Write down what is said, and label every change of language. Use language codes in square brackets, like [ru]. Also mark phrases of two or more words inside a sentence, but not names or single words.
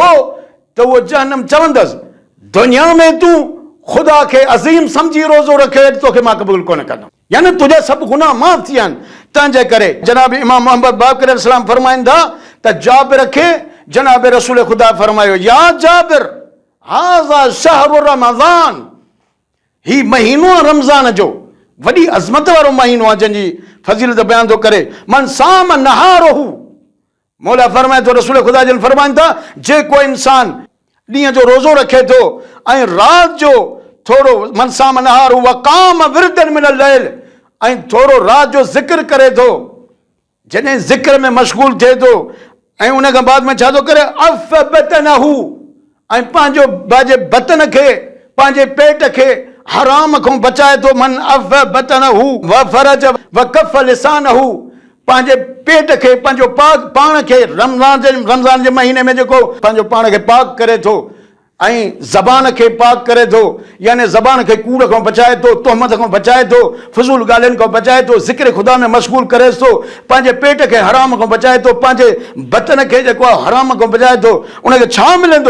[sd] त उहो जहन्नम चवंदसि दुनिया में तूं ख़ुदा खे अज़ीम सम्झी रोज़ो रखे तोखे मां क़बूल कोन कंदुमि, यानी तुंहिंजा सभु गुनाह माफ़ थी विया आहिनि। तंहिंजे करे जनाब इमाम मोहम्मद बाक़र अलैहिस्सलाम फरमाइनि था त जाबिर खे जनाब रसूल ख़ुदा फरमायो, [ar] يا جابر هذا شهر رمضان, [sd] ही महीनो रमज़ान जो, वॾी अज़मत वारो महीनो आहे जंहिंजी फज़ीलत बयान थो करे। [ar] من صام نهاره, [sd] मौला फरमाए थो, रसूल ख़ुदा जन फरमाइनि था, जेको इंसान ॾींहं जो रोज़ो रखे थो ऐं राति जो थोरो, [ar] من صام نهاره وقام وردا من الليل, [sd] ऐं थोरो राति जो ज़िक्र करे थो, जॾहिं ज़िक्र में मशगूल थिए थो ऐं उन खां बाद में छा थो करे, [ar] عف بطنه, [sd] ऐं पंहिंजो पंहिंजे बतन खे, पंहिंजे पेट खे हराम खां बचाए थो। [ar] من عف بطنه وفرج وكف لسانه, [sd] पंहिंजे पेट खे, पंहिंजो पाण खे रमज़ान जे महीने में जेको पंहिंजो पाण खे पाक करे थो ऐं ज़बान खे पाक करे थो, यानी ज़बान खे कूड़ खां बचाए थो, तोहमत खां बचाए थो, फज़ूल ॻाल्हियुनि खां बचाए थो, ज़िक्र ख़ुदा में मशगूल करे थो, पंहिंजे पेट खे हराम खां बचाए थो, पंहिंजे बतन खे जेको आहे हराम खां बचाए थो, उनखे छा मिलंदो?